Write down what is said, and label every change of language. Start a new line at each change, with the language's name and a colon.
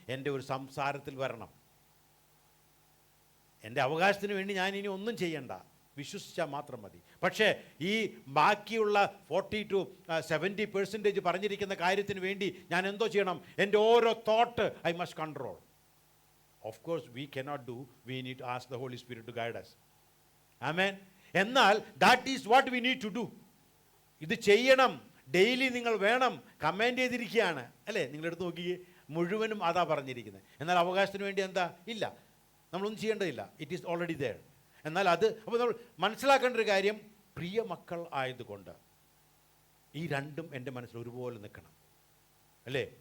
Malayalam: എൻ്റെ ഒരു സംസാരത്തിൽ വരണം. എൻ്റെ അവകാശത്തിന് വേണ്ടി ഞാൻ ഇനി ഒന്നും ചെയ്യണ്ട, വിശ്വസിച്ചാൽ മാത്രം മതി. പക്ഷേ ഈ ബാക്കിയുള്ള 40 to 70% പറഞ്ഞിരിക്കുന്ന കാര്യത്തിന് വേണ്ടി ഞാൻ എന്തോ ചെയ്യണം? എൻ്റെ ഓരോ
English: Thought I must control. Of course, we cannot do. We need to ask the Holy Spirit to guide us. Amen.
Malayalam: എന്നാൽ
English: that is what we need to do.
Malayalam: ഇത് ചെയ്യണം, ഡെയിലി നിങ്ങൾ വേണം. കമാൻഡ് ചെയ്തിരിക്കുകയാണ് അല്ലേ? നിങ്ങളെടുത്ത് നോക്കിയേ, മുഴുവനും അതാ പറഞ്ഞിരിക്കുന്നത്. എന്നാൽ അവകാശത്തിന് വേണ്ടി എന്താ? ഇല്ല, നമ്മളൊന്നും ചെയ്യേണ്ടതില്ല.
English: It is already there.
Malayalam: എന്നാൽ അപ്പോൾ നമ്മൾ മനസ്സിലാക്കേണ്ട ഒരു കാര്യം, പ്രിയ മക്കൾ ആയതുകൊണ്ട് ഈ രണ്ടും എൻ്റെ മനസ്സിൽ ഒരുപോലെ നിൽക്കണം അല്ലേ?